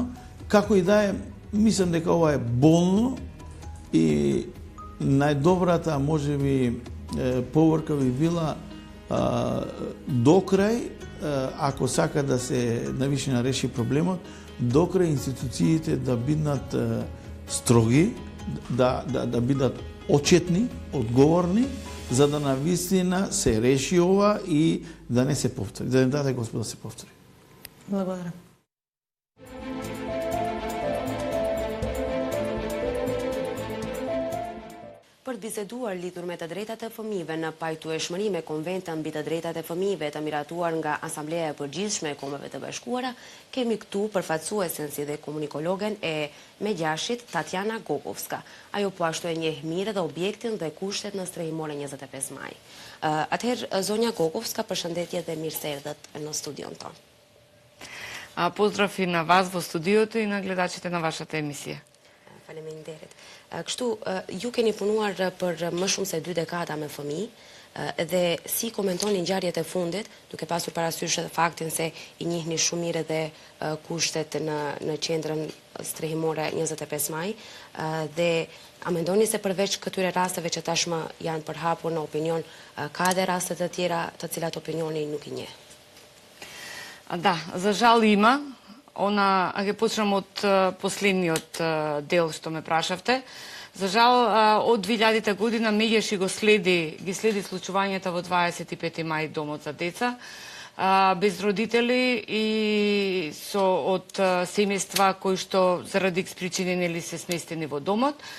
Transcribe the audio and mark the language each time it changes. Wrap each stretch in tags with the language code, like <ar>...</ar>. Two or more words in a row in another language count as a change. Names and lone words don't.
<mk>Како и да е, мислам дека ова е болно и најдобрата можеби поворка би била до крај, ако сака да се навишина реши проблемот, до крај институциите да бидат строги, да бидат отчетни, одговорни, за да навистина се реши ова и да не се повтори, да не даде Господ да се повтори. Благодарам.</mk> <sq>Për të biseduar lidhur me të drejtat e fëmijëve në pajtueshmëri me Konventën mbi të drejtat e fëmijëve të miratuar nga Asambleja e Përgjithshme e Kombeve të Bashkuara, kemi këtu përfaqësuesen si dhe komunikologen e Megjashit, Tatjana Gogovska. Ajo po ashtu e njeh mirë dhe objektin dhe kushtet në strehimore 25 maj. Atëherë, zonja Gogovska, përshëndetje dhe mirë se erdhët në studion tonë.</sq> <mk>Поздрав и на вас во студиото и на гледачите на вашата емисија.</mk> <sq>Faleminderit. Kështu, ju keni punuar për më shumë se 2 dekada me fëmijë, Dhe si komentoni ngjarjet e fundit, duke pasur parasysh edhe faktin se i njihni shumë mirë edhe kushtet në qendrën strehimore 25 maj, dhe a mendoni se përveç këtyre rasteve që tashmë janë përhapur në opinion, ka edhe raste të tjera të cilat opinioni nuk i njeh?</sq> <mk>Да, за жал има. Ќе почнем од последниот дел што ме прашавте. За жал, од 2000 година меѓаш ги следи случувањата во 25 мај домот за деца, без родители и од семејства кои што заради X причини нели се сместени во домот.</mk>